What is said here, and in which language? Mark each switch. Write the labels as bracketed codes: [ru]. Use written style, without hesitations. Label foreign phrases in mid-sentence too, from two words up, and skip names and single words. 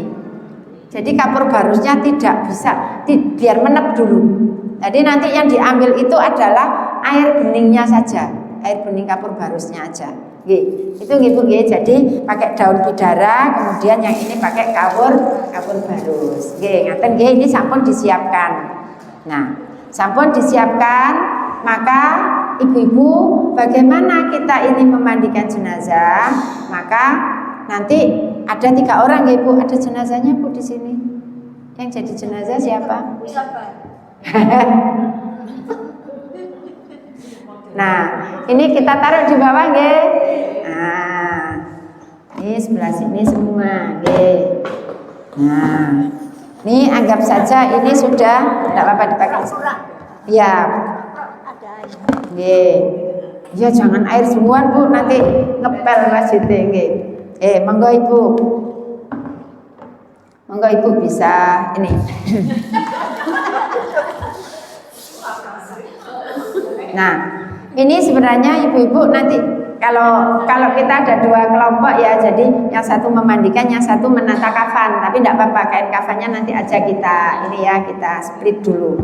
[id] Jadi kapur barusnya tidak bisa biar menep dulu. Jadi nanti yang diambil itu adalah air beningnya saja, air bening kapur barusnya aja. Itu gitu. Jadi pakai daun bidara, kemudian yang ini pakai kapur barus. Ngaten ini sampun disiapkan. Nah, sampun disiapkan, maka ibu-ibu bagaimana kita ini memandikan jenazah? Maka nanti ada 3 orang ya Bu, ada jenazahnya Bu di sini. Yang jadi jenazah siapa? Nah, ini kita taruh di bawah nggih. Nah, ini sebelah sini semua nggih. Nah, ini anggap saja ini sudah tidak apa-apa dipakai. Iya. Nggih. Ya jangan air semua Bu, nanti ngepel masjidnya nggih. Monggo Ibu. Monggo Ibu bisa ini. Nah, ini sebenarnya ibu-ibu nanti kalau kita ada 2 kelompok ya, jadi yang satu memandikan, yang satu menata kafan. Tapi tidak apa-apa, kain kafannya nanti aja kita split dulu.